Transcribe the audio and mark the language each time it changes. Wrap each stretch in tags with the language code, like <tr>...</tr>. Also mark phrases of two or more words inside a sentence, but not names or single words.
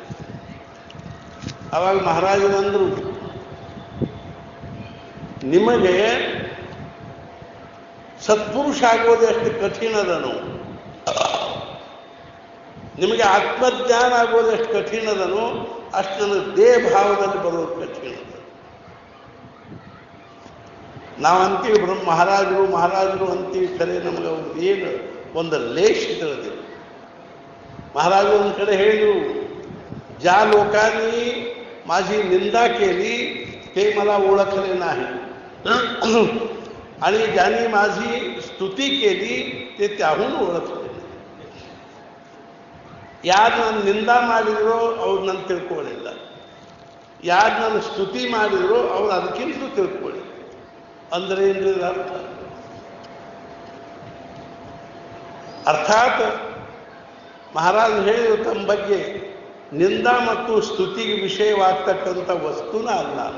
<kn>ಅವಾಗ ಮಹಾರಾಜನಂದ್ರು, ನಿಮಗೆ ಸತ್ಪುರುಷ ಆಗೋದು ಎಷ್ಟು ಕಠಿಣದನು, ನಿಮಗೆ ಆತ್ಮಜ್ಞಾನ ಆಗೋದು ಎಷ್ಟು ಕಠಿಣದನು, ಅಷ್ಟು ನನಗೆ ದೇಹ ಭಾವದಲ್ಲಿ ಬರೋದು ಕಠಿಣ. ನಾವಂತೀವಿ ಮಹಾರಾಜರು ಅಂತೀವಿ, ಖರೆ ನಮಗೆ ಅವ್ರದ್ದು ಏನು ಒಂದು ಲೇಷ ತಿಳಿದಿಲ್ಲ. ಮಹಾರಾಜರು ಒಂದು ಕಡೆ ಹೇಳಿದ್ರು,</kn> <mr>ज्या लोकांनी माझी निंदा केली ते मला ओळखले नाही, आणि ज्यांनी माझी स्तुती केली ते त्याहून ओळखले.</mr> <kn>ಯಾರು ನನ್ನ ನಿಂದ ಮಾಡಿದ್ರು ಅವ್ರು ನನ್ನ ತಿಳ್ಕೊಳ್ಳಿಲ್ಲ, ಯಾರು ನನ್ನ ಸ್ತುತಿ ಮಾಡಿದ್ರು ಅವ್ರು ಅದಕ್ಕಿಂತಲೂ ತಿಳ್ಕೊಳ್ಳಿ. ಅಂದ್ರೆ ಏನ್ರಿ ಅರ್ಥ? ಅರ್ಥಾತ್ ಮಹಾರಾಜ ಹೇಳಿದ್ರು, ತಮ್ಮ ಬಗ್ಗೆ ನಿಂದ ಮತ್ತು ಸ್ತುತಿಗೆ ವಿಷಯವಾಗ್ತಕ್ಕಂಥ ವಸ್ತುನ ಅಲ್ಲ.</kn>